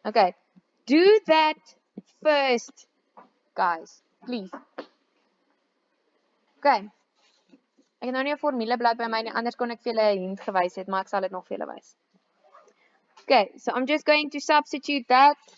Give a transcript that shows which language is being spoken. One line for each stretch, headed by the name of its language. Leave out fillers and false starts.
English: Okay, do that first, guys, please.
Afrikaans: Okay, ek het nou nie 'n formule bly by my nie, anders kon ek vir julle 'n hint gewys het, maar ek sal dit nog vir julle wys.
English: Okay, so I'm just going to substitute that.